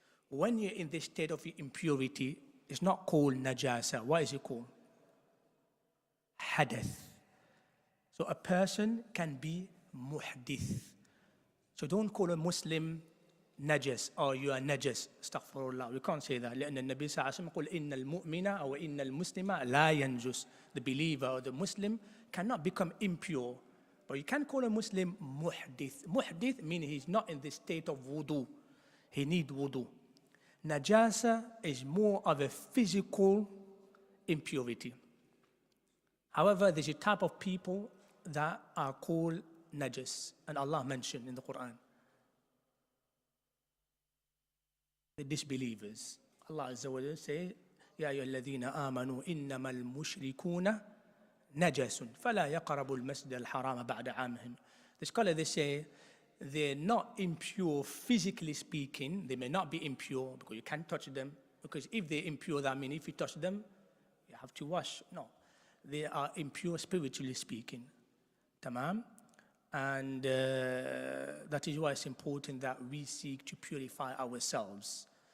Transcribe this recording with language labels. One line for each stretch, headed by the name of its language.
English: When you're in the state of impurity, it's not called najasa. What is it called? Hadath. So a person can be muhdith. So don't call a Muslim najas or you are najas. Astaghfirullah. We can't say that.
Arabic: لأن النبي صلى الله عليه وسلم يقول إن المؤمن أو إن المسلم لا ينجس.
English: The believer or the Muslim cannot become impure. But you can call a Muslim muhdith. Muhdith means he's not in the state of wudu. He needs wudu. Najasa is more of a physical impurity. However, there's a type of people that are called najas, and Allah mentioned in the Quran. The disbelievers. Allah Azza wa Jalla says,
Arabic: يا أيها الذين آمنوا إنما المشركون نجس فلا يقربوا المسجد الحرام بعد عامهم.
English: The scholars, they say, they're not impure physically speaking. They may not be impure because you can't touch them. Because if they're impure, that means if you touch them, you have to wash. No. They are impure spiritually speaking. Tamam? And that is why it's important that we seek to purify ourselves.